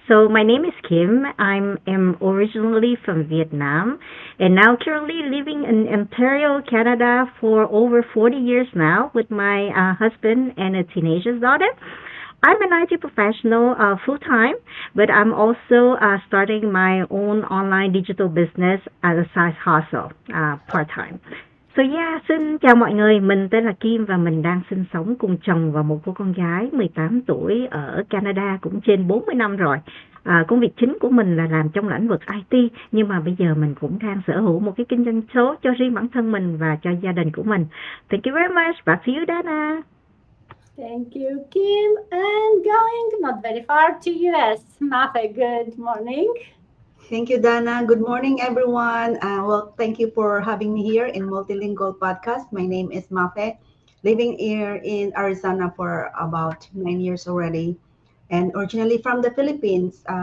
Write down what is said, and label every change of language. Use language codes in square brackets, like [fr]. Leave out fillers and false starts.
[en] So my name is Kim. I'm originally from Vietnam and now currently living in Ontario, Canada for over 40 years now with my husband and a teenager daughter. I'm an IT professional full time, but I'm also starting my own online digital business as a side hustle part time. [vi] So yeah, xin chào mọi người, mình tên là Kim và mình đang sinh sống cùng chồng và một cô con gái 18 tuổi ở Canada cũng trên 40 năm rồi. Công việc chính của mình là làm trong lĩnh vực IT, nhưng mà bây giờ mình cũng đang sở hữu một cái kinh doanh số cho riêng bản thân mình và cho gia đình của mình. [en] Thank you very much. Back to you, Dana. Thank you, Kim. And going not very far to US. Mafe, good morning. Thank you, Dana. Good morning, everyone. Well, thank you for having me here in Multilingual Podcast. My name is Mafe, living here in Arizona for about 9 years already, and originally from the Philippines.